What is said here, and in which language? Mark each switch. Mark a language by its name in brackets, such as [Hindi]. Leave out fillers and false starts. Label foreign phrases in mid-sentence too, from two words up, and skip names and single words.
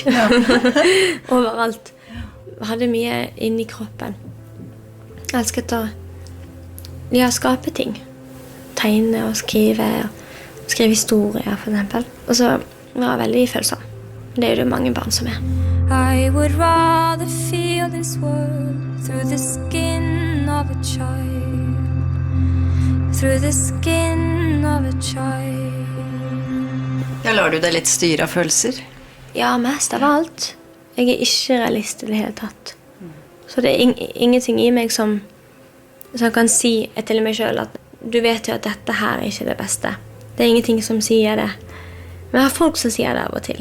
[Norwegian] Ja. Overalt. Hadde mye inni kroppen. Jeg elsket å skape ting. Tegne og skrive historier for eksempel. Og så var jeg veldig følsom. Det er jo det mange barn som er. [English] I would rather feel this world through the skin of a child. Through the skin of a child. [Norwegian] Ja, lar du deg lett styre av følelser? Ja, mest av alt. Jeg er ikke realist i det hele tatt. Så det er ingenting i meg som kan si til meg selv at du vet jo at dette her er ikke det beste. Det er ingenting som sier det. Men jeg har folk som sier det av og til.